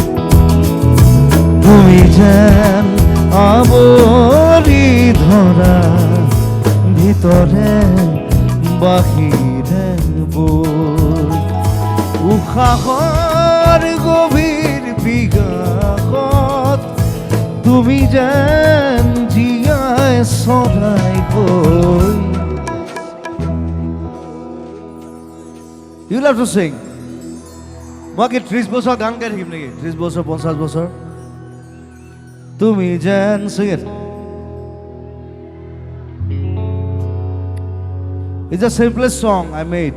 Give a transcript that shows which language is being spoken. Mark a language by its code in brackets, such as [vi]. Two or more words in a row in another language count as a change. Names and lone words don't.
[as] তুমি যেন আৱৰি ধৰা ভিতৰে বাহিৰে বৈ, উশাহৰ গভীৰ বিকাশত তুমি যেন জীয়াই চৰাই গৈ। [en] You love to sing. [as] মই কি 30 বছৰ গান গাই থাকিম নেকি? 30 বছৰ 50 বছৰ? তুমি যেন [en] sing it. It's the simplest song I made.